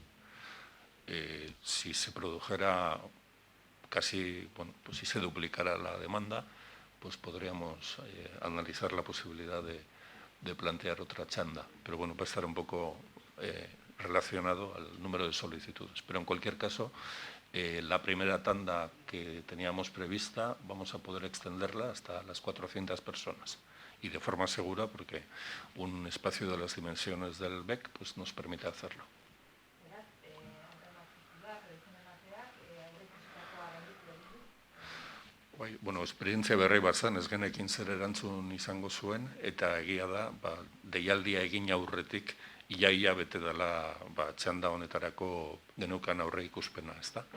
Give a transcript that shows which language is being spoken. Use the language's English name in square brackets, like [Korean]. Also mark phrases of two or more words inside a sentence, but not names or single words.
[Spanish] Si se produjera casi, bueno, pues si se duplicara la demanda, pues podríamos analizar la posibilidad de plantear otra chanda, pero bueno, va a estar un poco relacionado al número de solicitudes. Pero en cualquier caso, la primera tanda que teníamos prevista vamos a poder extenderla hasta las 400 personas y de forma segura porque un espacio de las dimensiones del BEC pues, nos permite hacerlo. [Basque] Bueno, esperientzia berri bat zen, ez genekin zer erantzun izango zuen, eta egia da, deialdia egin aurretik, ia bete dela txanda honetarako geneukan aurre ikuspena, ez da?